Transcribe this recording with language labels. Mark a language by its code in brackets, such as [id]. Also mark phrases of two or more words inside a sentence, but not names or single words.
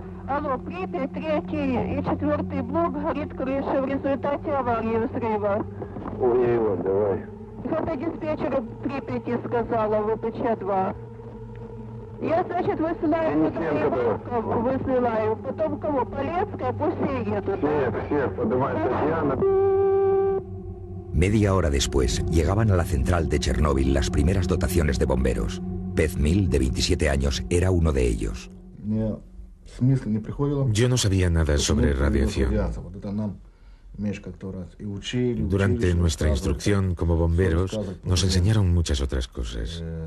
[ru] Алло, Припять, 3 и 4 блок горит крыша в результате аварии взрыва. Ой, давай. Это диспетчер Припяти сказала, ВПЧ-2. Я, значит, высылаю, высылаю. Потом кого? Полецкая, пусть все едут. Всех, подавай, Татьяна. [es] Media hora después, llegaban a la central de Chernóbil las primeras dotaciones de bomberos. Pez Mil, de 27 años, era uno de ellos. Yo no sabía nada sobre radiación. Durante nuestra instrucción como bomberos nos enseñaron muchas otras cosas.